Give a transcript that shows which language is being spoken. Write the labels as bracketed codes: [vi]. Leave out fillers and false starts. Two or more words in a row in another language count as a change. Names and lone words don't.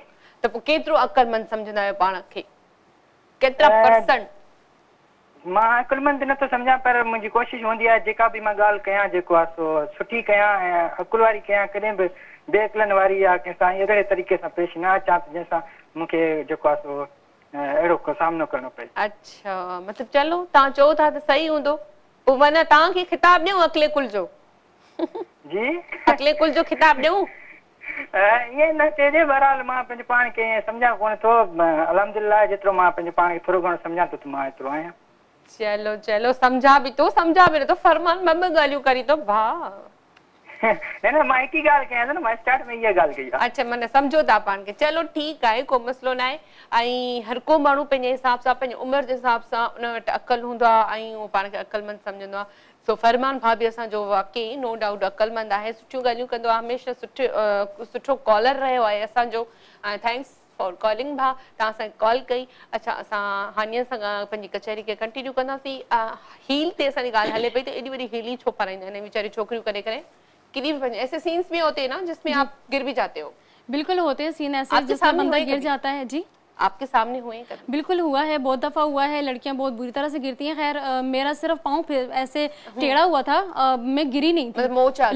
[sd] त पोइ केतिरो अकुलमंद सम्झंदा आहियो पाण खे? केतिरा परसेंट? मां अकुलमंद न तो समझा, पर मुंहिंजी कोशिशि हूंदी आहे जेका बि मां ॻाल्हि कयां जेको आहे सो सुठी कयां ऐं अकुल वारी कयां, कॾहिं बि बेअकुलनि वारी या कंहिंसां अहिड़े तरीक़े सां पेश न अचां जंहिंसां मूंखे जेको आहे सो अहिड़ो को सामनो करणो पए। अच्छा, मतलब चलो तव्हां चओ था त सही हूंदो, पोइ माना तव्हांखे खिताब ॾियूं अकले कुल जो? जी अकले कुल जो खिताब ॾियूं? ईअं न चइजे, बहरहाल मां पंहिंजे पाण खे सम्झां कोन थो, अल्हम्दुलिल्लाह जेतिरो मां पंहिंजे पाण खे थोरो घणो सम्झां थो त मां एतिरो आहियां। चलो चलो, सम्झा बि तो फरमान ॿ ॻाल्हियूं करी तो भाउ। न मां हिकु ई ॻाल्हि कयां थो न, मां स्टार्ट में इहा ॻाल्हि कई आहे। अच्छा, माना सम्झो था पाण खे, चलो ठीकु आहे, को मसलो न आहे। ऐं हर को माण्हू पंहिंजे हिसाब सां, पंहिंजी उमिरि जे हिसाब सां उन वटि अकल हूंदो आहे ऐं उहो पाण खे अकलमंद सम्झंदो आहे। सो फरमान भाउ बि असांजो वाकई [en] no doubt [sd] अकलमंद आहे, सुठियूं ॻाल्हियूं कंदो आहे, हमेशह सुठो कॉलर रहियो आहे असांजो। [en] thanks for calling [sd] भाउ, तव्हां असांखे कॉल कई। अच्छा, असां हानिअ सां पंहिंजी कचहरी खे कंटिन्यू कंदासीं। हील ते असांजी ॻाल्हि हले पई त एॾी वॾी हील ई छो पाराईंदा आहिनि वीचारी छोकिरियूं करे करे? [ur] کنہیں بھی ایسے سینز بھی ہوتے ہیں نا جس میں آپ گر بھی جاتے ہو? بالکل ہوتے ہیں سین ایسے جس میں بندہ گر جاتا ہے. जी, آپ کے سامنے ہوئے کبھی? بالکل ہوا ہے، بہت دفعہ ہوا ہے، لڑکیاں بہت بری طرح سے گرتی ہیں۔ خیر میرا صرف پاؤں ایسے ٹیڑھا ہوا تھا، میں گری نہیں تھی, موچ آ گئی,